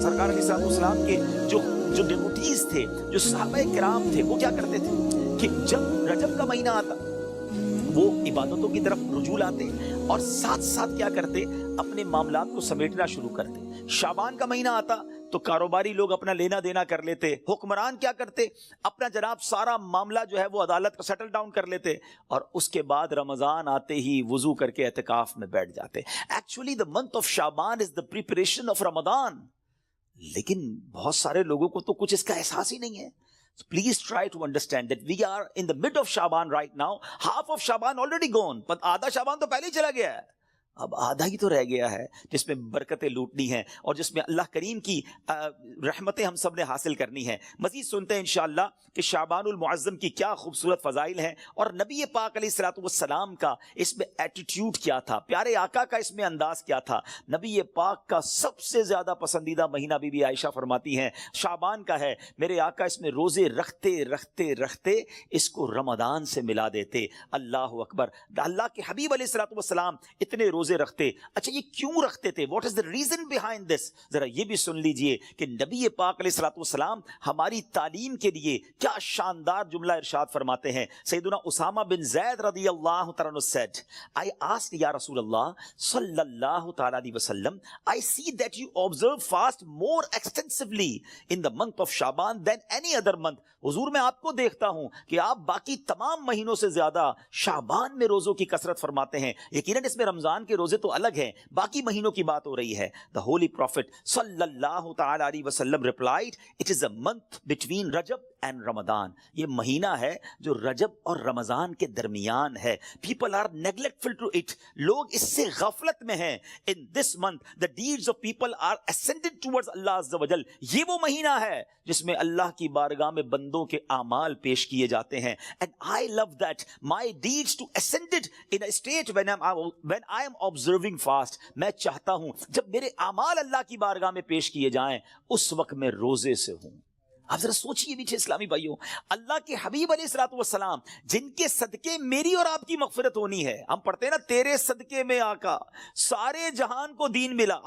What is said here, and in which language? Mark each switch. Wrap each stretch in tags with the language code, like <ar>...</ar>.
<ur>سرکار علیہ السلام کے جو ڈیوٹیز تھے، جو صحابہ کرام تھے، وہ کیا کرتے تھے کہ جب رجب کا مہینہ آتا وہ عبادتوں کی طرف رجوع لاتے اور ساتھ ساتھ کیا کرتے، اپنے معاملات کو سمیٹنا شروع کرتے. شعبان کا مہینہ آتا تو کاروباری لوگ اپنا لینا دینا کر لیتے، حکمران کیا کرتے، اپنا جناب سارا معاملہ جو ہے وہ عدالت کا سیٹل ڈاؤن کر لیتے، اور اس کے بعد رمضان آتے ہی وضو کر کے اعتکاف میں بیٹھ جاتے.</ur> <en>Actually the month of Shaban is the preparation of Ramadan.</en> <ur>لیکن بہت سارے لوگوں کو تو کچھ اس کا احساس ہی نہیں ہے.</ur> <en>So please try to understand that we are in the mid of Shaban right now. Half of Shaban already gone.</en> <ur>But آدھا شعبان تو پہلے ہی چلا گیا ہے. اب آدھا ہی تو رہ گیا ہے جس میں برکتیں لوٹنی ہیں اور جس میں اللہ کریم کی رحمتیں ہم سب نے حاصل کرنی ہیں. مزید سنتے ہیں انشاءاللہ کہ شعبان المعظم کی کیا خوبصورت فضائل ہیں اور نبی پاک علیہ الصلوۃ والسلام کا اس میں ایٹیٹیوڈ کیا تھا، پیارے آقا کا اس میں انداز کیا تھا. نبی پاک کا سب سے زیادہ پسندیدہ مہینہ بی بی عائشہ فرماتی ہیں شعبان کا ہے. میرے آقا اس میں روزے رکھتے رکھتے رکھتے اس کو رمضان سے ملا دیتے. اللہ اکبر. اللہ کے حبیب علیہ الصلوۃ والسلام اتنے روزے رکھتے. اچھا یہ کیوں رکھتے تھے؟</ur> <en>What is the reason behind this?</en> <ur>ذرا یہ بھی سن لیجئے کہ نبی پاک علیہ الصلوۃ والسلام ہماری تعلیم کے لیے کیا شاندار جملہ ارشاد فرماتے ہیں.</ur> <en>سیدنا اسامہ بن زید رضی اللہ تعالیٰ عنہ said, I asked یا رسول اللہ صلی اللہ تعالیٰ علیہ وسلم, I see that you observe fast more extensively in the month of Shaban than any other month.</en> <ur>حضور میں آپ کو دیکھتا ہوں کہ آپ باقی تمام مہینوں سے زیادہ شعبان میں روزوں کی کثرت فرماتے ہیں. یقیناً اس میں رمضان کے روزے تو الگ ہیں، باقی مہینوں کی بات ہو رہی ہے.</ur> <en>The Holy Prophet صلی اللہ تعالی علیہ وسلم replied, it is a month between Rajab and Ramadan.</en> <ur>یہ مہینہ ہے جو رجب اور رمضان کے درمیان ہے.</ur> <en>People are neglectful to it.</en> <ur>لوگ اس سے غفلت میں ہیں.</ur> <en>In this month the deeds of people are ascended towards Allah Azza wa Jal.</en> <ur>یہ وہ مہینہ ہے جس میں اللہ کی بارگاہ میں بندوں کے اعمال پیش کیے جاتے ہیں.</ur> <en>And I love that my deeds to ascended in a state when I am observing fast.</en> <ur>میں چاہتا ہوں جب میرے اعمال اللہ کی بارگاہ میں پیش کیے جائیں اس وقت میں روزے سے ہوں. آپ ذرا سوچئے میٹھے اسلامی بھائیوں، اللہ کے حبیب علیہ الصلوۃ والسلام جن کے صدقے میری اور آپ کی مغفرت ہونی ہے. ہم پڑھتے ہیں نا تیرے صدقے میں آقا سارے جہان کو دین ملا.</ur>